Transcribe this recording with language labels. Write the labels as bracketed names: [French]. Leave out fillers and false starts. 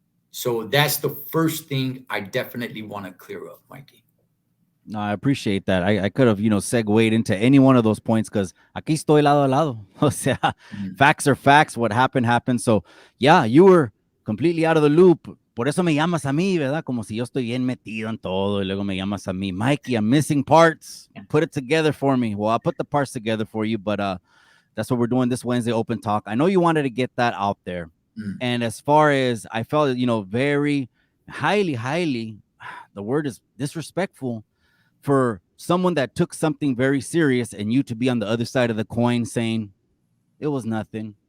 [English] So that's the first thing I definitely want to clear up, Mikey. No, I appreciate that. I could have, segued into any one of those points because [Spanish] aquí estoy lado a lado. O sea, Mm. [English] facts are facts. What happened, happened. So, yeah, you were completely out of the loop. [Spanish] Por eso me llamas a mí, ¿verdad? Como si yo estoy bien metido en todo. Y luego me llamas a mí. [English] Mikey, I'm missing parts. Put it together for me. Well, I'll put the parts together for you. But that's what we're doing this Wednesday open talk. I know you wanted to get that out there. Mm. And as far as I felt, very highly, the word is disrespectful for someone that took something very serious and you to be on the other side of the coin saying it was nothing.